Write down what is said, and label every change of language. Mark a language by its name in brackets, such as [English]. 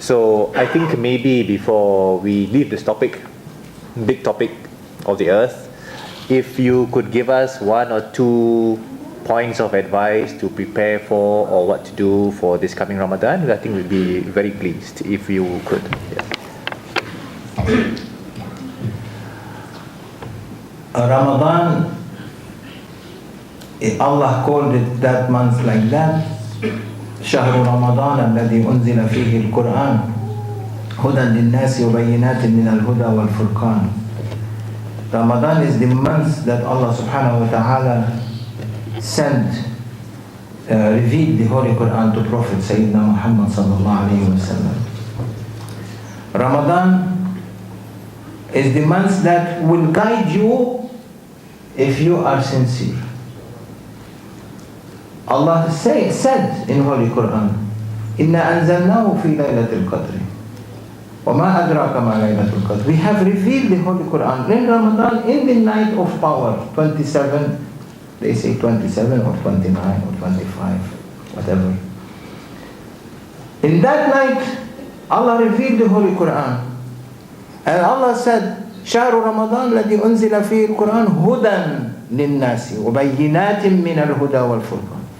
[English] So I think maybe before we leave this topic, big topic of the earth, if you could give us 1 or 2 points of advice to prepare for or what to do for this coming Ramadan, I think we'd be very pleased if you could. Yeah. Ramadan, Allah called it that month like that. [Arabic] شهر رمضان الذي أنزل فيه القرآن هدى للناس وبينات من الهدى والفرقان. [English] Ramadan is the month that Allah subhanahu wa ta'ala sent, revealed the Holy Quran to Prophet Sayyidina Muhammad sallallahu alayhi wa sallam. Ramadan is the month that will guide you if you are sincere. Allah said in Holy Quran, [Arabic] إِنَّا أَنزَلْنَاهُ فِي لَيْلَةِ الْقَدْرِ وَمَا أَدْرَاكَ مَا لَيْلَةُ الْقَدْرِ. [English] We have revealed the Holy Quran in Ramadan, in the night of power, 27, they say 27 or 29 or 25, whatever. In that night, Allah revealed the Holy Quran. And Allah said, [Arabic] شهر رمضان الذي أنزل فيه القرآن هدى للناس وبينات من الهدى والفرقان.